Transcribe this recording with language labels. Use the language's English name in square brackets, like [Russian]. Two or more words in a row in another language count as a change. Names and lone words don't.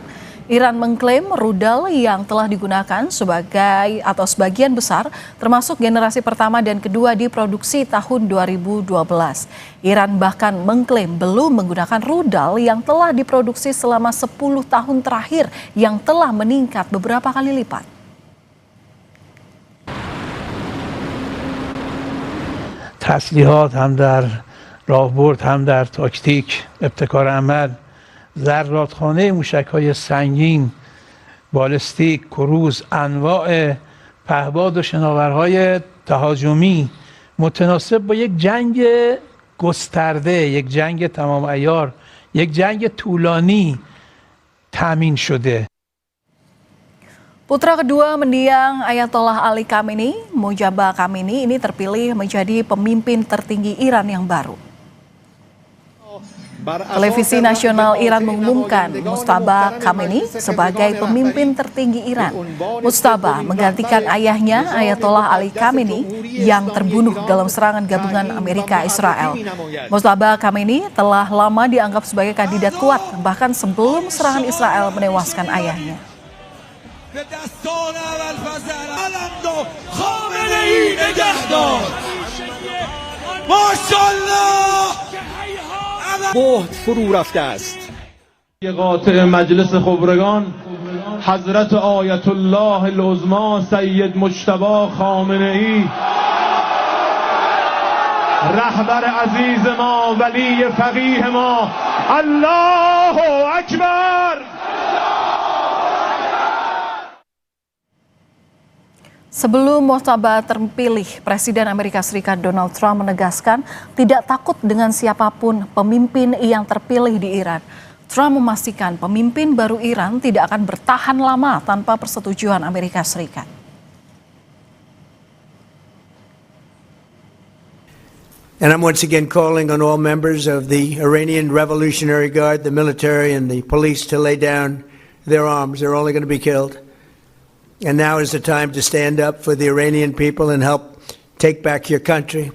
[Indonesian] Iran mengklaim rudal yang telah digunakan sebagian besar termasuk generasi pertama dan kedua diproduksi tahun 2012. Iran bahkan mengklaim belum menggunakan rudal yang telah diproduksi selama 10 tahun terakhir yang telah meningkat beberapa kali lipat. [Persian] تسلیحات هم در راهبرد هم در تاکتیک ابتکار عمل ذراتخانه موشک‌های سنگین، بالستیک، کروز، انواع پهپاد و شناورهای تهاجمی متناسب با یک جنگ گسترده، یک جنگ تمام عیار، یک جنگ طولانی تامین شده. [Indonesian] Putra kedua mendiang Ayatollah Ali Khamenei, Mojtaba Khamenei ini terpilih menjadi pemimpin tertinggi Iran yang baru. Televisi nasional Iran mengumumkan Mojtaba Khamenei sebagai pemimpin tertinggi Iran. Mojtaba menggantikan ayahnya Ayatollah Ali Khamenei yang terbunuh dalam serangan gabungan Amerika Israel. Mojtaba Khamenei telah lama dianggap sebagai kandidat kuat bahkan sebelum serangan Israel menewaskan ayahnya. [Persian] بهت فرو رفته است. قاطع مجلس خبرگان حضرت آیت الله العظما سید مجتبی خامنه ای رهبر عزیز ما ولی فقیه ما [Arabic] الله اکبر. [Indonesian] Sebelum muhtabar terpilih, Presiden Amerika Serikat Donald Trump menegaskan tidak takut dengan siapapun pemimpin yang terpilih di Iran. Trump memastikan pemimpin baru Iran tidak akan bertahan lama tanpa persetujuan Amerika Serikat. [English] And I'm once again calling on all members of the Iranian Revolutionary Guard, the military and the police to lay down their arms. They're only going to be killed. And now is the time to stand up for the Iranian people and help take back your country.